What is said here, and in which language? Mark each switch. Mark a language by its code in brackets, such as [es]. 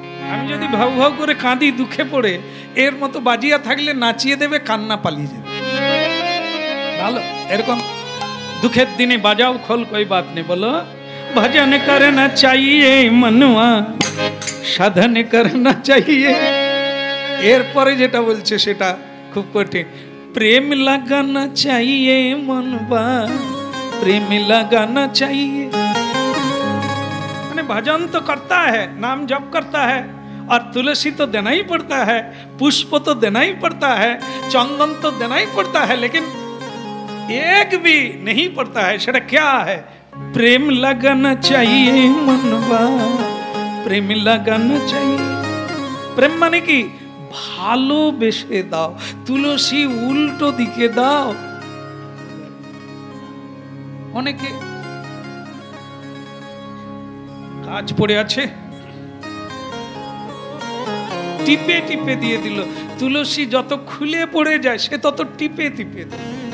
[bn] আমি যদি ভাউ ভাউ করে কাঁদি দুঃখে পড়ে, এর মতো বাজিয়া থাকলে নাচিয়ে দেবে, কান্না পালিয়ে যাবে। ভালো এরকম দুঃখের দিনে বাজাও খোল, [hi] कोई बात नहीं, बोलो भजन करना चाहिए मनवा, साधन करना चाहिए। [bn] এরপরে যেটা বলছে সেটা খুব কঠিন, [hi] प्रेम लगाना चाहिए मनवा, प्रेम लगाना चाहिए। मैंने भजन तो करता है, नाम जप करता है, और तुलसी तो देना ही पड़ता है, पुष्प तो देना ही पड़ता है, चंदन तो देना ही पड़ता है, लेकिन एक भी नहीं पड़ता है। सेटा क्या है? प्रेम लगाना चाहिए मनवा, प्रेम लगाना चाहिए। [bn] प्रेम माने की ভালোবেসে দাও, তুলসী উল্টো দিকে দাও। অনেকে কাজ পড়ে আছে, টিপে টিপে দিয়ে দিল, তুলসী যত খুলে পড়ে যায় সে তত টিপে টিপে দেয়।